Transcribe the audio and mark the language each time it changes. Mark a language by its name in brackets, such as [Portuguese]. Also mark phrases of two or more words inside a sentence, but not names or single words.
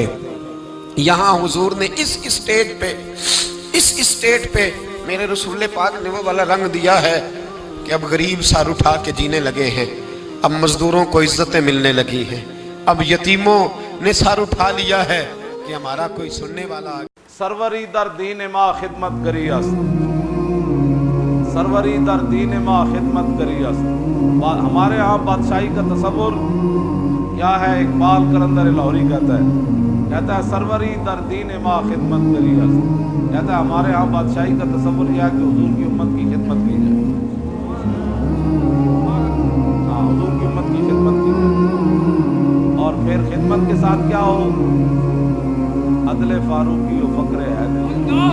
[Urdu] یہاں حضور نے اس اسٹیٹ پہ میرے رسول پاک نے وہ والا رنگ دیا ہے کہ اب غریب سر اٹھا کے جینے لگے ہیں، اب مزدوروں کو عزتیں ملنے لگی ہیں، اب یتیموں نے سر اٹھا لیا ہے کہ ہمارا کوئی سننے والا آگے۔ [Persian] سروری در دین ما خدمت کری است، سروری در دین ما خدمت کری است۔ [Urdu] ہمارے ہاں بادشاہی کا تصور کیا ہے؟ اقبال قلندر لاہوری کہتا ہے [Persian] سروری در دین ما خدمت کری است، [Urdu] کہتا ہے ہمارے ہاں بادشاہی کا تصور یہ ہے کہ حضور کی امت کی خدمت کی جائے، ہاں حضور کی امت کی خدمت کی جائے، اور پھر خدمت کے ساتھ کیا ہو؟ [Persian] عدل فاروقی و فقر حیدری۔